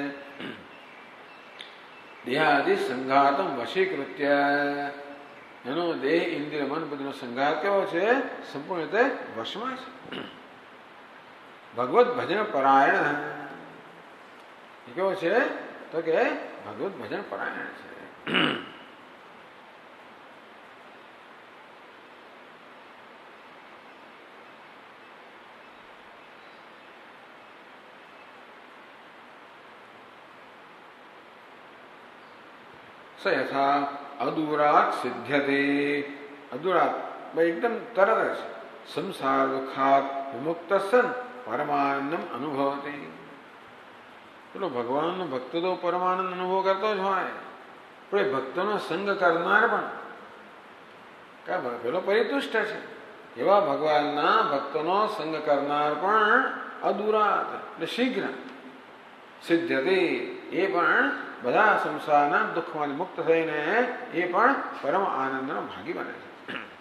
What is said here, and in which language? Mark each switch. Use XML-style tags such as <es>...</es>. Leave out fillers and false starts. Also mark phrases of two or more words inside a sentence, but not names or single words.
<sa>દેહાદિ સંઘાતમ વશીકૃત્ય</sa> <gu>એનો દેહ ઇન્દ્રિય મન બધુંનો સંઘાત કેવો છે સંપૂર્ણ રીતે વશમાં છે। ભગવત ભજન પરાયણ એ કેવો છે તો કે ભગવત ભજન પરાયણ છે।</gu> <sa>स यथा अदूरात सिद्ध्यते अदूरात</sa> <gu>ભાઈ એકદમ તરત</gu> <sa>संसार दुखात विमुक्त सन परमानंदम अनुभवते।</sa> <gu>પેલો ભગવાનનો ભક્ત તો પરમાનંદ અનુભવ કરતો જ હોય પણ એ ભક્તનો સંગ કરનાર પણ પેલો પરિતુષ્ટ છે એવા ભગવાનના ભક્તનો સંગ કરનાર પણ અદૂરાત એટલે શીઘ્ર સિદ્ધતે એ પણ બધા સંસારના દુઃખમાંથી મુક્ત થઈને એ પણ પરમ આનંદનો ભાગી બને છે।</gu>